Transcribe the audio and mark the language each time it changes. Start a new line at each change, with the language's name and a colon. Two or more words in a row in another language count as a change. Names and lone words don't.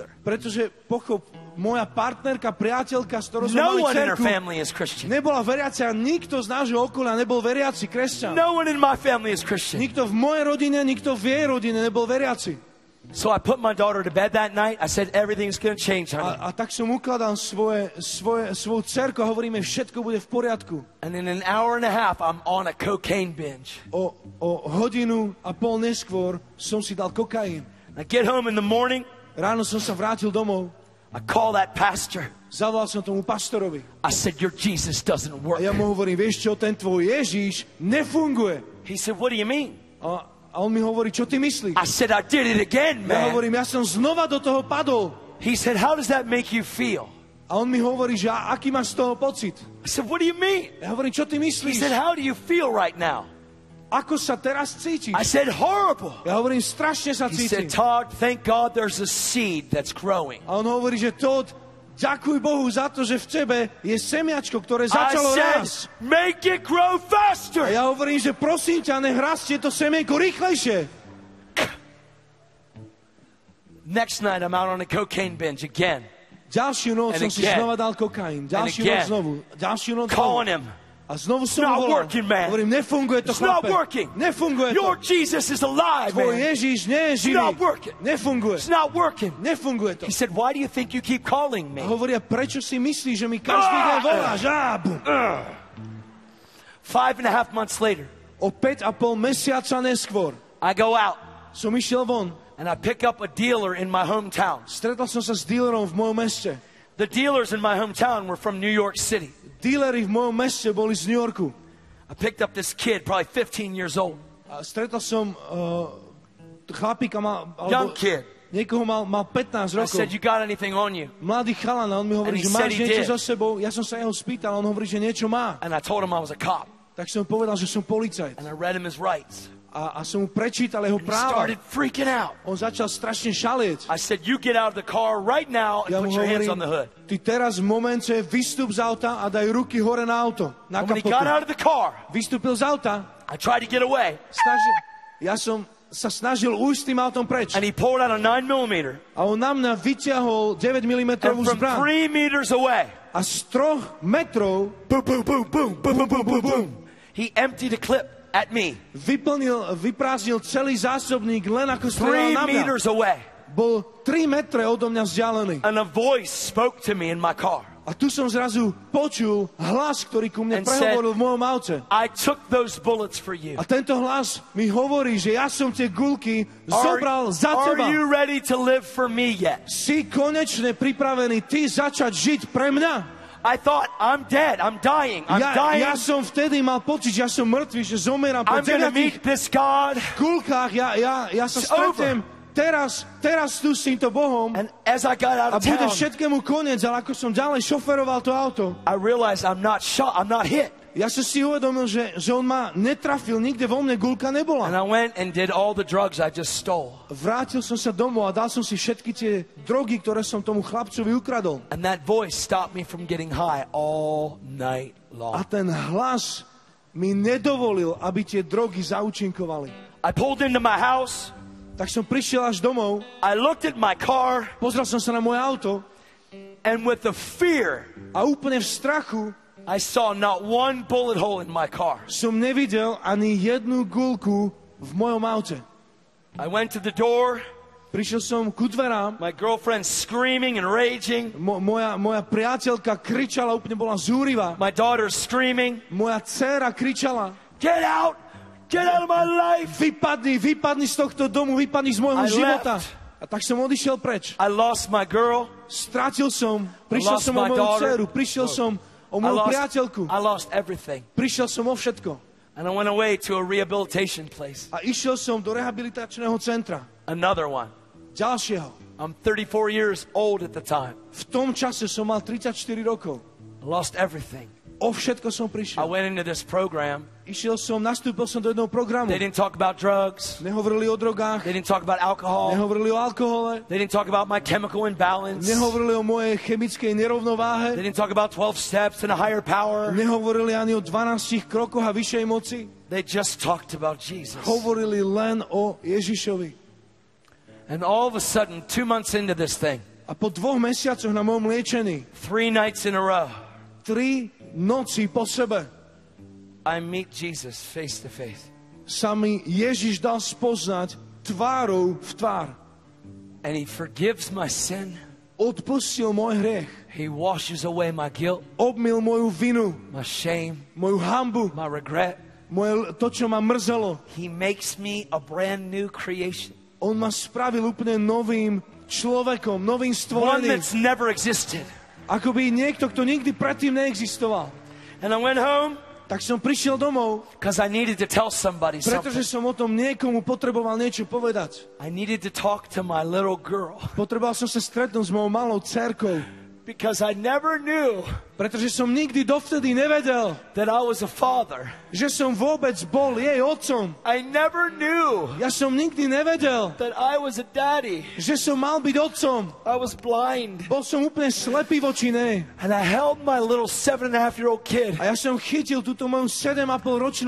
Slovak: Pretože pochop, moja partnerka, priateľka, s ktorou sme No mali
English: one in her
Slovak: cerku,
English: family is Christian.
Slovak: nebola veriaca, nikto z nášho okolia nebol veriaci kresťan.
English: No one in my family is Christian.
Slovak: Nikto v mojej rodine, nikto v jej rodine nebol veriaci.
English: So I put my daughter to bed that night. I said, everything's going to change, honey.
Slovak: A tak som ukladal svoju dcerku a hovoríme, všetko bude v poriadku.
English: And in an hour and a half, I'm on a cocaine binge.
Slovak: O hodinu a pol neskôr som si dal kokain.
English: I get home in the morning.
Slovak: Ráno som sa vrátil domov.
English: I call that pastor.
Slovak: Zavolal som tomu pastorovi.
English: I said, your Jesus doesn't
Slovak: A
English: work.
Slovak: ja mu hovorím, vieš čo, ten tvoj Ježíš nefunguje.
English: He said, what do you mean?
Slovak: A on mi hovorí, čo ty myslíš?
English: I said, I did it again,
Slovak: Ja
English: man.
Slovak: hovorím, ja som znova do toho padol.
English: He said, how does that make you feel?
Slovak: A on mi hovorí, že aký máš z toho pocit?
English: I said, what do you mean?
Slovak: Ja hovorím, čo ty
English: He
Slovak: myslíš?
English: said, how do you feel right now?
Slovak: ako sa teraz cítiš?
English: I said, horrible.
Slovak: Ja hovorím, strašne sa
English: He said,
Slovak: cítim.
English: Todd, thank God there's a seed that's growing.
Slovak: A on hovorí, že Todd, ďakuj Bohu za to, že v tebe je semiačko, ktoré
English: I
Slovak: začalo
English: said,
Slovak: rásť.
English: make it grow
Slovak: A
English: faster.
Slovak: ja hovorím, že prosím ťa, nech rastie to semienko rýchlejšie.
English: Next night, I'm out on a cocaine binge again.
Slovak: Ďalšiu noc
English: And
Slovak: som si
English: again.
Slovak: znova dal kokain. Ďalšiu
English: again.
Slovak: noc znovu. Ďalšiu noc
English: Calling
Slovak: znovu.
English: him.
Slovak: A znovu som
English: not
Slovak: mu volal.
English: working, man.
Slovak: Hovorím, nefunguje to,
English: It's not
Slovak: chlape.
English: working.
Slovak: Nefunguje
English: Your
Slovak: to.
English: Jesus is alive,
Slovak: Tvoj
English: man.
Slovak: Ježiš nie je
English: It's
Slovak: živý.
English: not working.
Slovak: Nefunguje.
English: It's not working.
Slovak: Nefunguje to.
English: He said, why do you think you keep calling me?
Slovak: A hovoria, prečo si myslíš, že mi každý deň voláš? Bum.
English: 5.5 months later,
Slovak: O 5,5 mesiaca neskôr
English: I go out
Slovak: som išiel von.
English: and I pick up a dealer in my hometown.
Slovak: Stretol som sa s dílerom v mojom meste.
English: The dealers in my hometown were from New York City.
Slovak: Díleri v mojom meste boli z New Yorku.
English: I picked up this kid, probably 15 years old,
Slovak: A stretol som chlapíka,
English: young kid.
Slovak: niekoho mal 15
English: I
Slovak: rokov.
English: said, you got anything on you?
Slovak: Mladý chalan, a on mi
English: And
Slovak: hovorí,
English: he
Slovak: že
English: said
Slovak: máš
English: he
Slovak: niečo
English: did.
Slovak: za sebou. Ja som sa jeho spýtal, on hovorí, že niečo má.
English: And I told him I was a cop.
Slovak: Tak som povedal, že som policajt.
English: And I read him his rights.
Slovak: A som mu prečítal jeho
English: He
Slovak: práva.
English: started freaking out.
Slovak: On začal strašne šalieť.
English: I said, you get out of the car right now and
Slovak: Ja mu
English: put your hands on the
Slovak: hovorím,
English: hood.
Slovak: ty teraz v momente vystup z auta a daj ruky hore na auto, na
English: And when he got
Slovak: kapotu.
English: out of the car,
Slovak: Vystúpil z auta,
English: I tried to get away.
Slovak: ja som sa snažil ujsť tým autom preč.
English: And he pulled out a 9mm.
Slovak: A on na mňa vyťahol 9 mm
English: And from
Slovak: zbraň.
English: 3 meters away,
Slovak: A z 3 metrov
English: boom, boom, boom, boom, boom, boom, boom, boom, boom, he emptied a clip at me.
Slovak: vyprázdnil celý zásobník len ako 3 strelal na mňa.
English: meters away.
Slovak: Bol 3 metre odo mňa vzdialený.
English: And a voice spoke to me in my car.
Slovak: A tu som zrazu počul hlas, ktorý ku mne
English: And
Slovak: prehovoril v mojom aute.
English: I took those bullets for you.
Slovak: A tento hlas mi hovorí, že ja som tie guľky zobral za
English: Are
Slovak: teba.
English: you ready to live for me yet?
Slovak: Si konečne pripravený ty začať žiť pre mňa?
English: I thought, I'm dead. I'm dying. I'm dying.
Slovak: Ja som vtedy mal pocit, že ja som mŕtvý, že zomieram po
English: I'm going to
Slovak: 9
English: meet this God.
Slovak: guľkách. Ja sa
English: It's
Slovak: stretnem teraz tu s týmto Bohom
English: And as I got out
Slovak: a
English: of
Slovak: bude
English: town,
Slovak: všetkému koniec, ale ako som ďalej šoferoval to auto,
English: I realized I'm not shot. I'm not hit.
Slovak: ja som si uvedomil, že on ma netrafil, nikde vo mne guľka
English: And
Slovak: nebola.
English: I went and did all the drugs I just stole.
Slovak: Vrátil som sa domov a dal som si všetky tie drogy, ktoré som tomu chlapcovi ukradol.
English: And that voice stopped me from getting high all night
Slovak: A
English: long.
Slovak: ten hlas mi nedovolil, aby tie drogy zaúčinkovali.
English: I pulled into my house.
Slovak: Tak som prišiel až domov,
English: I looked at my car,
Slovak: pozrel som sa na moje auto
English: and with the fear,
Slovak: a úplne v strachu
English: I saw not one bullet hole in my car.
Slovak: som nevidel ani jednu guľku v mojom aute.
English: I went to the door,
Slovak: Prišiel som ku dverám,
English: my girlfriend screaming and raging,
Slovak: moja priateľka kričala, úplne bola zúrivá.
English: my daughter screaming,
Slovak: Moja dcéra kričala,
English: get out of my life.
Slovak: vypadni z tohto domu, vypadni z môjho
English: I
Slovak: života.
English: left.
Slovak: A tak som odišiel preč.
English: I lost my girl.
Slovak: Prišiel
English: lost
Slovak: som o
English: my
Slovak: moju
English: daughter.
Slovak: dceru, prišiel som o moju priateľku,
English: I lost everything.
Slovak: prišiel som o všetko.
English: And I went away to a rehabilitation place.
Slovak: A išiel som do rehabilitačného centra.
English: Another one.
Slovak: Ďalšieho.
English: I'm 34 years old at the time.
Slovak: V tom čase som mal 34 rokov.
English: I lost everything.
Slovak: O všetko som
English: I
Slovak: prišiel.
English: went into this program.
Slovak: Nastúpil som do jedného programu.
English: They didn't talk about drugs.
Slovak: Nehovorili o drogách,
English: They didn't talk about alcohol.
Slovak: nehovorili o alkohole,
English: They didn't talk about my chemical imbalance. They
Slovak: nehovorili o mojej chemickej nerovnováhe,
English: didn't talk about 12 steps and a higher power.
Slovak: nehovorili ani o 12 krokoch a vyššej moci.
English: They just talked about Jesus.
Slovak: Hovorili len o Ježišovi.
English: And all of a sudden, 2 months into this thing,
Slovak: A po 2 mesiacoch na mojom liečení,
English: 3 nights in a row,
Slovak: 3 noci po sebe,
English: I meet Jesus face to face.
Slovak: sa mi Ježiš dal spoznať tvárou v tvár.
English: And he forgives my sin.
Slovak: Odpustil môj hriech,
English: He washes away my guilt,
Slovak: obmyl moju vinu,
English: my shame,
Slovak: moju hanbu,
English: my regret.
Slovak: to, čo ma mrzelo.
English: He makes me a brand new creation.
Slovak: On ma spravil úplne novým človekom, novým
English: One
Slovak: stvorením.
English: that's never existed.
Slovak: Akoby niekto, kto nikdy predtým neexistoval.
English: And I went home
Slovak: Tak som prišiel domov,
English: because I needed to tell somebody something.
Slovak: pretože som o tom niekomu potreboval niečo povedať.
English: I needed to talk to my little girl.
Slovak: Potreboval som sa stretnúť s mojou malou dcerkou.
English: Because I never knew
Slovak: Pretože som nikdy dovtedy nevedel,
English: that I was a father.
Slovak: že som vôbec bol jej otcom.
English: I never knew
Slovak: Ja som nikdy nevedel,
English: that I was a daddy.
Slovak: že som mal byť otcom.
English: I was blind.
Slovak: Bol som úplne slepý voči nej.
English: And I held my little 7.5-year-old kid.
Slovak: A ja som chytil túto moju 7,5-ročnú